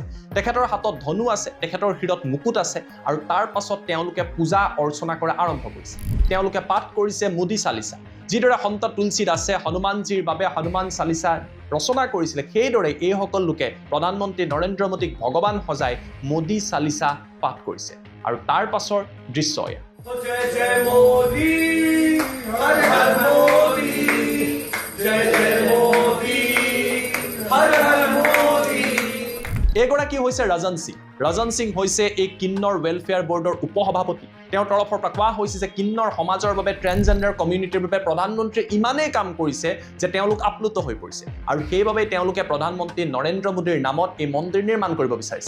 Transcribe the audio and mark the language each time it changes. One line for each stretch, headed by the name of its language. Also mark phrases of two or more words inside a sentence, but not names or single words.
Assamese: তেখেতৰ হাতত ধনু আছে, তেখেতৰ শিৰত মুকুট আছে আৰু তাৰ পাছত তেওঁলোকে পূজা অৰ্চনা কৰা আৰম্ভ কৰিছে। তেওঁলোকে পাঠ কৰিছে মোদী চালিচা। যিদৰে সন্ত তুলসী দাসে হনুমানজীৰ বাবে হনুমান চালিচা ৰচনা কৰিছিলে, সেইদৰে এইসকল লোকে প্ৰধানমন্ত্ৰী নৰেন্দ্ৰ মোদীক ভগৱান সজাই মোদী চালিচা পাঠ কৰিছে। আৰু তাৰ পাছৰ দৃশ্য এয়া।
Hindi: जय जय मोदी, हर हर मोदी, जय जय मोदी, हर हर मोदी।
Assamese: এগৰাকী হৈছে ৰাজন সিং। ৰাজন সিং হৈছে এই কিন্নৰ
English: welfare board
Assamese: উপসভাপতি। তেওঁৰ তৰফৰ পৰা কোৱা হৈছে যে কিন্নৰ সমাজৰ বাবে,
English: transgender community
Assamese: বাবে প্ৰধানমন্ত্ৰীয়ে ইমানেই কাম কৰিছে যে তেওঁলোক আপ্লুত হৈ পৰিছে আৰু সেইবাবেই তেওঁলোকে প্ৰধানমন্ত্ৰী নৰেন্দ্ৰ মোদীৰ নামত এই মন্দিৰ নিৰ্মাণ কৰিব বিচাৰিছে।